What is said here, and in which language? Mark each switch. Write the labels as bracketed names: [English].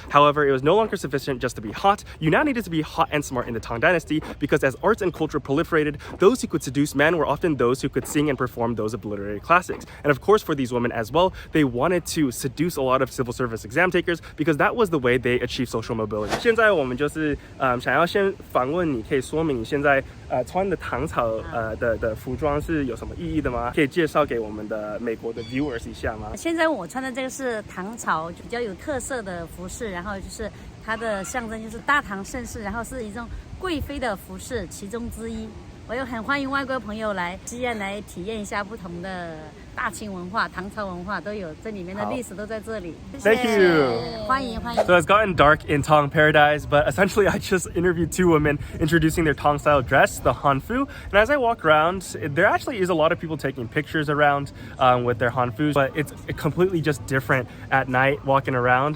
[English] However, it was no longer sufficient just to be hot. You now needed to be hot and smart in the Tang Dynasty because as arts and culture proliferated, those who could seduce men were often those who could sing and perform those of the literary classics. And of course, for these women as well, they wanted to seduce a lot of civil service exam takers because that was the way they achieved social mobility. [Chinese] 现在我们就是想要先访问你，可以说明你现在穿的唐朝的服装是有什么意义的吗？可以介绍给我们的美国的 viewers 一下吗？现在我穿的这个是唐朝比较有特色的服饰，然后就是它的象征就是大唐盛世，然后是一种贵妃的服饰其中之一。我又很欢迎外国朋友来西安来体验一下不同的大清文化、唐朝文化都有，这里面的历史都在这里。 [English] Thank you. [Chinese] 欢迎欢迎。 [English] So it's gotten dark in Tang Paradise, but essentially I just interviewed two women introducing their Tang style dress, the Hanfu. And as I walk around, there actually is a lot of people taking pictures around with their Hanfus, but it's completely just different at night walking around.